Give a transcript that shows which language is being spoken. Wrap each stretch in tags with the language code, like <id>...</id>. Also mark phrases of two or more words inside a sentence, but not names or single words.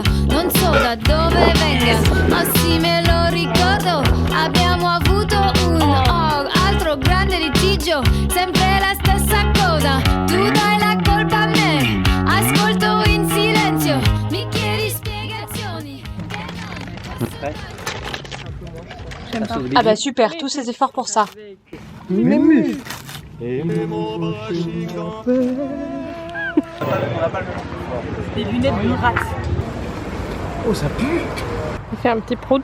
<it>non so da dove venga, ma sì me lo ricordo, abbiamo avuto un altro grande litigio, sempre la stessa cosa, tu dai la colpa a me, ascolto in silenzio, mi chiedi spiegazioni.</it> <fr>Ah bah super, tous ces efforts pour ça. Et Des lunettes de rat. oh, ça pue. On fait un petit prout.</fr>